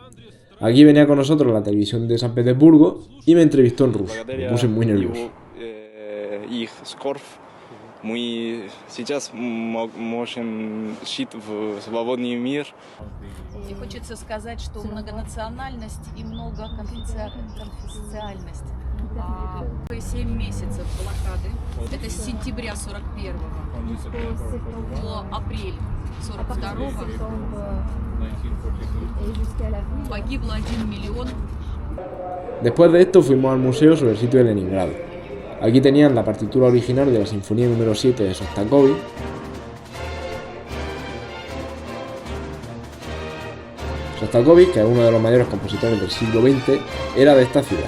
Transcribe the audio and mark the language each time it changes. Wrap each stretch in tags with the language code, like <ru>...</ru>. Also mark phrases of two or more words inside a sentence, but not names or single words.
<es>Aquí venía con nosotros la televisión de San Petersburgo y me entrevistó en ruso, me puse muy nervioso.</es> <ru>Мы сейчас можем жить в свободный мир. И хочется сказать, что многонациональность и многоконфессиональность. 7 месяцев блокады, это с сентября 41-го по апрель 42-го погибло 1 миллион.</ru> <es>Después de esto fuimos al museo sobre el sitio de Leningrado. Aquí tenían la partitura original de la Sinfonía número 7 de Sostakovich. Sostakovich, que es uno de los mayores compositores del siglo XX, era de esta ciudad.</es>